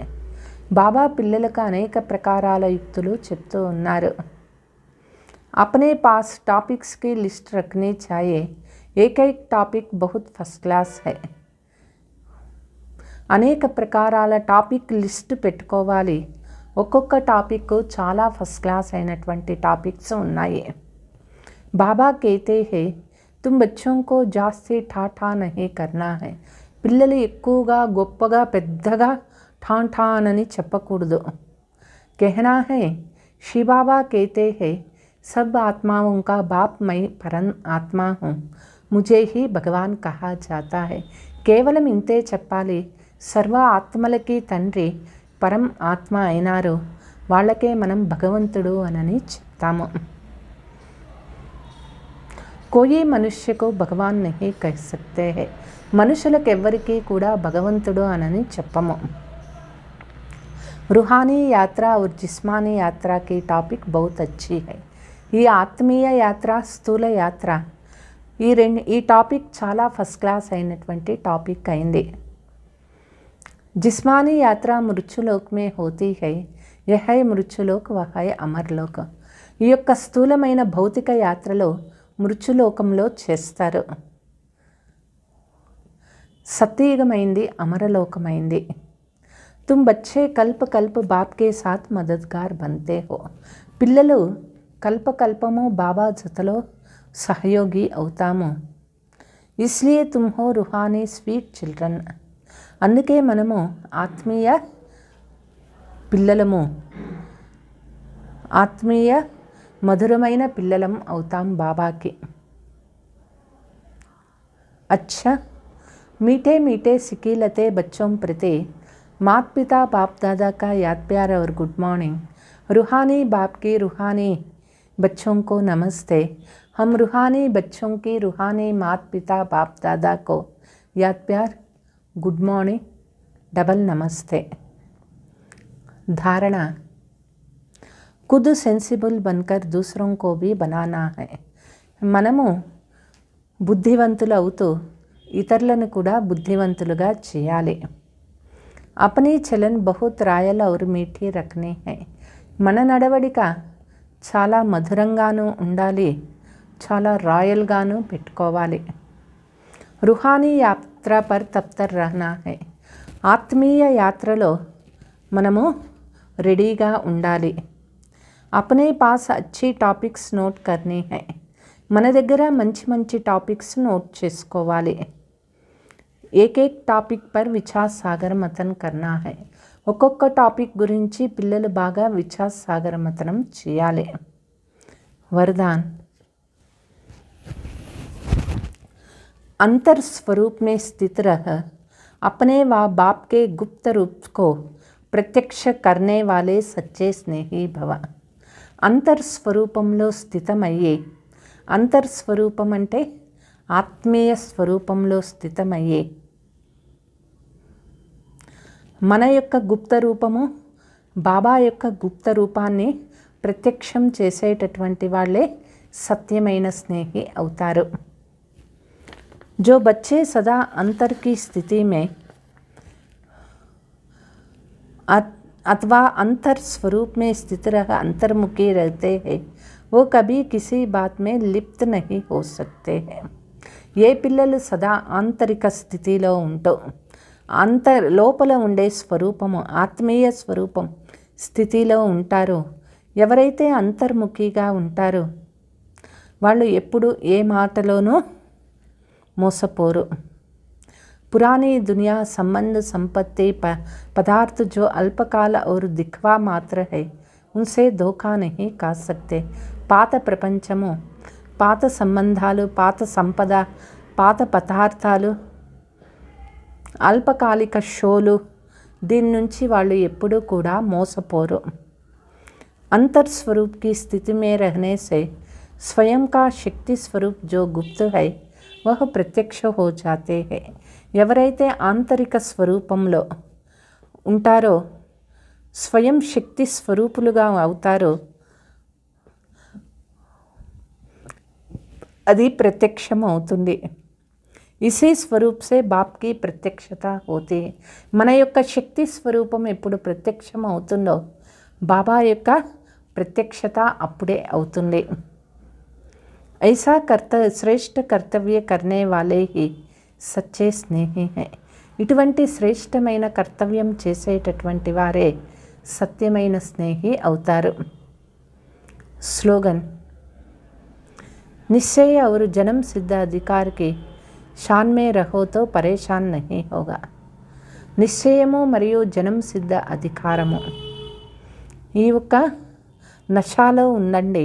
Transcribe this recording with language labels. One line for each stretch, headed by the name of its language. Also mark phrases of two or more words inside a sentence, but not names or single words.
Telugu: బాబా పిల్లలకు అనేక ప్రకారాల యుక్తులు చెప్తూ ఉన్నారు.
Hindi: अपने पास टॉपिक्स की लिस्ट रखनी चाहिए. एक एक टॉपिक बहुत
English: first class
Hindi: है.
Telugu: అనేక ప్రకారాల టాపిక్ లిస్ట్ పెట్టుకోవాలి. ఒక్కొక్క టాపిక్ చాలా
English: first class
Telugu: అయినటువంటి టాపిక్స్ ఉన్నాయి.
Hindi: బాబా कहते हैं तुम बच्चों को जास्ती ठाठा नहीं करना है.
Telugu: పిల్లలు ఎక్కువగా గొప్పగా పెద్దగా ఠాఠా అని చెప్పకూడదు.
Hindi: कहना है श्री बाबा कहते हैं सब आत्माओं का बाप मैं परम आत्मा हूँ, मुझे ही भगवान कहा जाता है.
Telugu: కేవలం ఇంతే చెప్పాలి. సర్వ ఆత్మలకి తండ్రి పరం ఆత్మ అయినారు, వాళ్ళకే మనం భగవంతుడు అనని చెప్తాము.
Hindi: कोई मनुष्य को भगवान नहीं कह सकते हैं.
Telugu: మనుషులకెవ్వరికీ కూడా భగవంతుడు అనని చెప్పము.
Hindi: रूहानी यात्रा और जिस्मानी यात्रा की टॉपिक बहुत अच्छी है.
Telugu: ఈ ఆత్మీయ యాత్ర, స్థూల యాత్ర, ఈ టాపిక్ చాలా
English: first class
Telugu: అయినటువంటి టాపిక్ అయింది.
Hindi: जिस्मानी यात्रा मृत्युलोक में होती है. यह है मृत्युलोक, वह है అమర్లోక.
Telugu: ఈ యొక్క స్థూలమైన భౌతిక యాత్రలో మృత్యులోకంలో చేస్తారు. సత్యయుగమైంది, అమరలోకమైంది.
Hindi: तुम बच्चे कल्प कल्प बाप के साथ मददगार बनते हो.
Telugu: పిల్లలు కల్పకల్పము బాబా జతలో సహయోగి అవుతాము.
Hindi: इसलिए तुम हो रूहानी
English: sweet children.
Telugu: అందుకే మనము ఆత్మీయ పిల్లలము, ఆత్మీయ మధురమైన పిల్లలం అవుతాం బాబాకి.
Hindi: अच्छा, मीठे मीठे सिकीलते बच्चों प्रति मात पिता बाप दादा का याद प्यार और
English: good morning.
Hindi: रूहानी बाप की रूहानी बच्चों को नमस्ते. हम रूहानी बच्चों की रूहानी मात पिता बाप दादा को याद प्यार,
English: good morning,
Hindi: डबल नमस्ते. धारणा, खुद सेंसिबल बनकर दूसरों को भी बनाना है.
Telugu: మనము బుద్ధివంతులు అవుతూ ఇతరులను కూడా బుద్ధివంతులుగా చేయాలి.
Hindi: अपनी चलन बहुत రాయల్ और मीठी रखने है.
Telugu: మన నడవడిక చాలా మధురంగాను ఉండాలి, చాలా రాయల్గాను పెట్టుకోవాలి.
Hindi: रूहानी यात्रा पर तत्पर रहना है.
Telugu: ఆత్మీయ యాత్రలో మనము రెడీగా ఉండాలి.
Hindi: अपने पास अच्छी टॉपिक्स नोट करनी है.
Telugu: మన దగ్గర మంచి మంచి టాపిక్స్ నోట్ చేసుకోవాలి.
Hindi: एकेक टॉपिक पर विचार सागर मथन करना है.
Telugu: ఒక్కొక్క టాపిక్ గురించి పిల్లలు బాగా
Hindi: विचार सागर
Telugu: మథనం చేయాలి.
Hindi: वरदान, अंतर स्वरूप में स्थित रह अपने व बाप के गुप्त रूप को प्रत्यक्ष करने वाले सच्चे स्नेही भव.
Telugu: అంతర్స్వరూపంలో స్థితమయ్యే, అంతర్స్వరూపం అంటే ఆత్మీయ స్వరూపంలో స్థితమయ్యే, మన యొక్క గుప్త రూపము, బాబా యొక్క గుప్త రూపాన్ని ప్రత్యక్షం చేసేటటువంటి వాళ్ళే సత్యమైన స్నేహి అవుతారు.
Hindi: जो बच्चे सदा अंतर की स्थिति में अथवा अंतर स्वरूप में स्थित रह अंतर्मुखी रहते हैं, वो कभी किसी बात में लिप्त नहीं हो सकते हैं.
Telugu: ఏ పిల్లలు సదా ఆంతరిక స్థితిలో ఉంటూ లోపల ఉండే స్వరూపము, ఆత్మీయ స్వరూపం స్థితిలో ఉంటారో, ఎవరైతే అంతర్ముఖిగా ఉంటారో వాళ్ళు ఎప్పుడు ఏ మాటలోనూ మోసపోరు.
Hindi: पुरानी दुनिया संबंध संपत्ति पदार्थ जो अल्पकाल और दिखवा मात्र है, उनसे धोखा नहीं खा सकते.
Telugu: పాత ప్రపంచము, పాత సంబంధాలు, పాత సంపద, పాత పదార్థాలు, అల్పకాలిక షోలు, దీని నుంచి వాళ్ళు ఎప్పుడూ కూడా మోసపోరు.
Hindi: अंतर स्वरूप की स्थिति में रहने से स्वयं का शक्ति स्वरूप जो गुप्त है वह प्रत्यक्ष हो जाते हैं.
Telugu: ఎవరైతే ఆంతరిక స్వరూపంలో ఉంటారో, స్వయం శక్తి స్వరూపులుగా అవుతారో, అది ప్రత్యక్షం అవుతుంది.
Hindi: इसे स्वरूप से बाप की प्रत्यक्षता होते.
Telugu: మన యొక్క శక్తి స్వరూపం ఎప్పుడు ప్రత్యక్షం అవుతుందో బాబా యొక్క ప్రత్యక్షత అప్పుడే అవుతుంది.
Hindi: ऐसा श्रेष्ठ कर्तव्य करने वाले ही सच्चे स्नेही है.
Telugu: ఇటువంటి శ్రేష్టమైన కర్తవ్యం చేసేటటువంటి వారే సత్యమైన స్నేహి అవుతారు.
Hindi: స్లోగన్, निश्चय और जन्म सिद्ध अधिकार की शान में रहो तो परेशान नहीं होगा.
Telugu: నిశ్చయము మరియు జనం సిద్ధ అధికారము, ఈ యొక్క నశాలో ఉండండి.